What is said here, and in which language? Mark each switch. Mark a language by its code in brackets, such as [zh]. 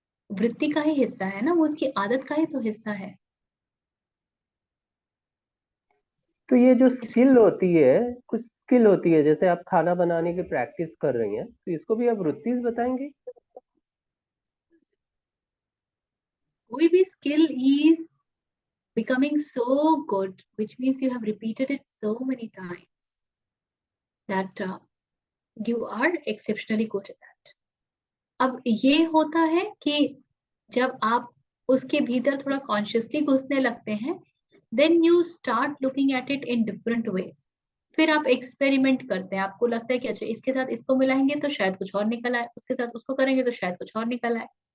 [hi] वृत्ति का ही हिस्सा है ना, वो उसकी आदत का ही तो हिस्सा है। तो ये जो स्किल होती है, कुछ स्किल होती है, जैसे आप खाना बनाने की प्रैक्टिस कर रही हैं, तो इसको भी आप वृत्तिज बताएंगे? कोई भी [en] Skill is becoming so good, which means you have repeated it so many times that you are exceptionally good at that. [hi] अब ये होता है कि जब आप उसके भीतर थोड़ा कॉन्शियसली घुसने लगते हैं, [en] Then you start looking at it in different ways. [hi] फिर आप एक्सपेरिमेंट करते हैं। आपको लगता है कि अच्छा इसके साथ इसको मिलाएंगे तो शायद कुछ और निकल आए, उसके साथ उसको करेंगे तो शायद कुछ और निकल आए।